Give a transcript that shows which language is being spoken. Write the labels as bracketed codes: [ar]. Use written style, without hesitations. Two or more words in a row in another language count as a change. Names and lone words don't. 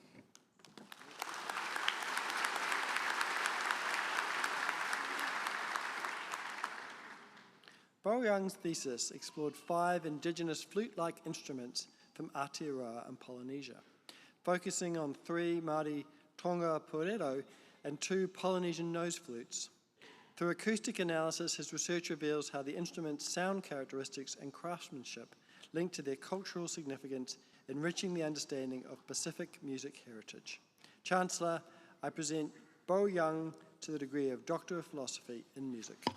[en] Bo Young's thesis explored 5 indigenous flute-like instruments from Aotearoa and Polynesia, focusing on 3 Māori [mi] tonga pōrero [en] and 2 Polynesian nose flutes. Through acoustic analysis, his research reveals how the instrument's sound characteristics and craftsmanship link to their cultural significance, enriching the understanding of Pacific music heritage. Chancellor, I present Bo Young to the degree of Doctor of Philosophy in Music.